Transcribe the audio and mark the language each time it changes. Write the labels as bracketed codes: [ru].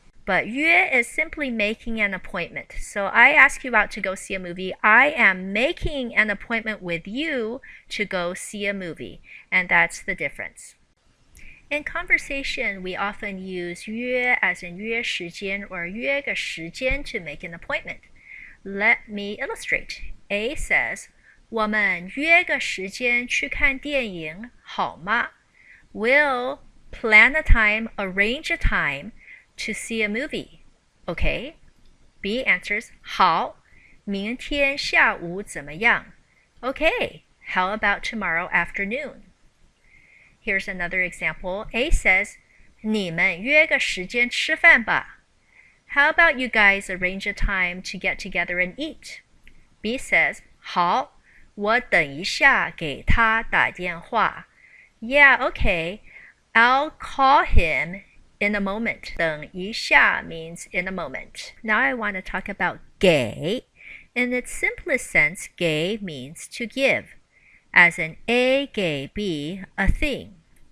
[en] But 约 is simply making an appointment. So I ask you out to go see a movie. I am making an appointment with you to go see a movie. And that's the difference. In conversation, we often use 约 as in 约时间 or 约个时间 to make an appointment. Let me illustrate. A says, [zh] 我们约个时间去看电影好吗? [en] We'll plan a time, arrange a time to see a movie. Okay? B answers, [zh] 好，明天下午怎么样? [en] Okay, how about tomorrow afternoon? Here's another example. A says, [zh] 你们约个时间吃饭吧. [en] How about you guys arrange a time to get together and eat? B says, [zh] 好，我等一下给他打电话. [en] Yeah, okay, I'll call him in a moment. 等一下 means in a moment. Now I want to talk about 给. In its simplest sense, 给 means to give, as in A 给 B a thing.